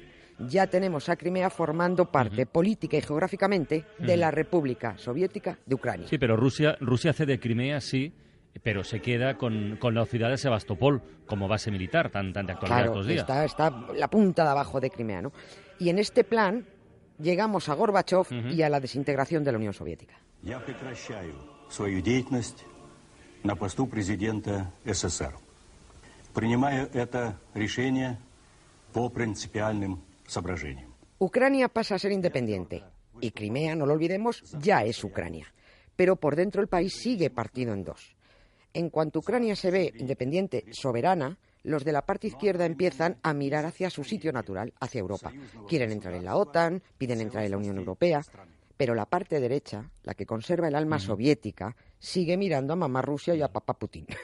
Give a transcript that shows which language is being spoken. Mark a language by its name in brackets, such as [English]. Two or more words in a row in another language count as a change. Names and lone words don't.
[Spanish] Ya tenemos a Crimea formando parte política y geográficamente de la República Soviética de Ucrania. Sí, pero Rusia cede Crimea, sí, pero se queda con la ciudad de Sebastopol como base militar, tan de actualidad estos días. Está la punta de abajo de Crimea, ¿no? Y en este plan llegamos a Gorbachev y a la desintegración de la Unión Soviética. [Russian] Я прекращаю свою деятельность на посту президента СССР. Принимаю это решение по принципиальным соображениям. [Spanish] Ucrania pasa a ser independiente y Crimea, no lo olvidemos, ya es Ucrania. Pero por dentro el país sigue partido en dos. En cuanto Ucrania se ve independiente, soberana, los de la parte izquierda empiezan a mirar hacia su sitio natural, hacia Europa. Quieren entrar en la OTAN, piden entrar en la Unión Europea, pero la parte derecha, la que conserva el alma soviética, sigue mirando a mamá Rusia y a papá Putin.